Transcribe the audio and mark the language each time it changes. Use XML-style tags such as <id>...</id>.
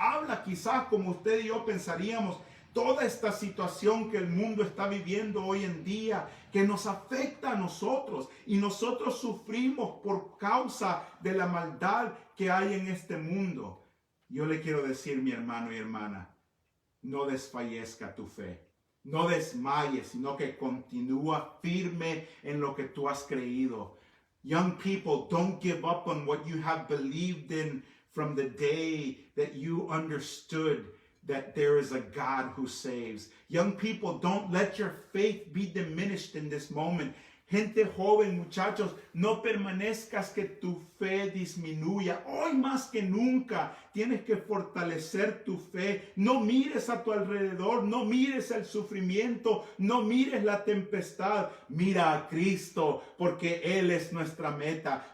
<es>Habla quizás como usted y yo pensaríamos, toda esta situación que el mundo está viviendo hoy en día, que nos afecta a nosotros y nosotros sufrimos por causa de la maldad que hay en este mundo. Yo le quiero decir, mi hermano y hermana, no desfallezca tu fe. No desmayes, sino que continúa firme en lo que tú has creído.</es> <en>Young people, don't give up on what you have believed in from the day that you understood that there is a God who saves. Young people, don't let your faith be diminished in this moment.</en> <es>Gente joven, muchachos, no permanezcas que tu fe disminuya. Hoy más que nunca tienes que fortalecer tu fe. No mires a tu alrededor, no mires el sufrimiento, no mires la tempestad. Mira a Cristo, porque Él es nuestra meta.</es>